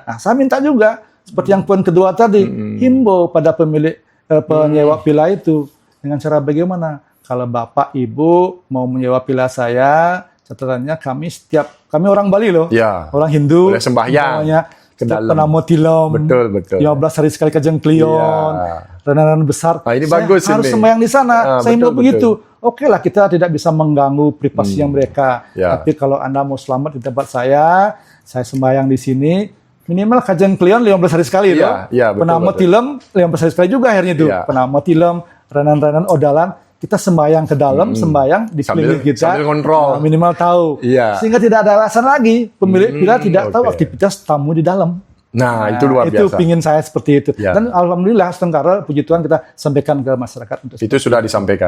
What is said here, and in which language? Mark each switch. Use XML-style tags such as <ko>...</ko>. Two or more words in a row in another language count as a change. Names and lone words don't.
<id>Nah, saya minta juga, seperti yang poin kedua tadi, himbau pada pemilik penyewa villa itu dengan cara bagaimana? Kalau Bapak Ibu mau menyewa villa saya, catatannya kami orang Bali loh, orang Hindu, boleh sembahyang. Penamo tilom, betul. 15 hari sekali kajeng klion, renan besar. Nah, ini saya bagus harus ini. sembahyang di sana. Saya mau begitu. Oke lah, kita tidak bisa mengganggu privasinya mereka. Tapi kalau Anda mau selamat di tempat saya sembahyang di sini. Minimal kajian klion 15 hari sekali loh. Penamo tilem 15 hari sekali juga akhirnya itu. Penamo tilem, renan-renan odalan. Kita sembahyang ke dalam, sembahyang di sekeliling kita, sambil kontrol. Minimal tahu. Sehingga tidak ada alasan lagi pemilik villa tidak tahu aktivitas tamu di dalam. Nah, itu luar biasa. Itu pingin saya seperti itu. Dan alhamdulillah, sekarang puji Tuhan kita sampaikan ke masyarakat. Itu sudah disampaikan.</id>